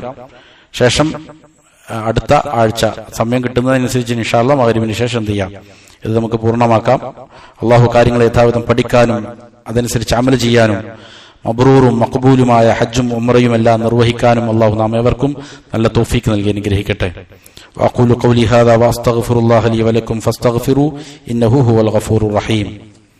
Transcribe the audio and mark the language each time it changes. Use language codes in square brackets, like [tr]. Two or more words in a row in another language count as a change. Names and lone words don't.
[ml] ശേഷം അടുത്ത ആഴ്ച സമയം കിട്ടുന്നതനുസരിച്ച് [ar] إن شاء الله [ml] മഗ്രിബിന് ശേഷം എന്ത് ചെയ്യാം? ഇത് നമുക്ക് പൂർണ്ണമാക്കാം. അള്ളാഹു കാര്യങ്ങളെ യഥാവിധം പഠിക്കാനും അതനുസരിച്ച് അമൽ ചെയ്യാനും മബ്റൂറും മഖ്ബൂലുമായ ഹജ്ജും ഉംറയും എല്ലാം നിർവഹിക്കാനും അള്ളാഹു നാം ഏവർക്കും നല്ല തൗഫീഖ് നൽകി അനുഗ്രഹിക്കട്ടെ. [ar] وأقول قولي هذا وأستغفر الله لي ولكم فاستغفروا إنه هو الغفور الرحيم.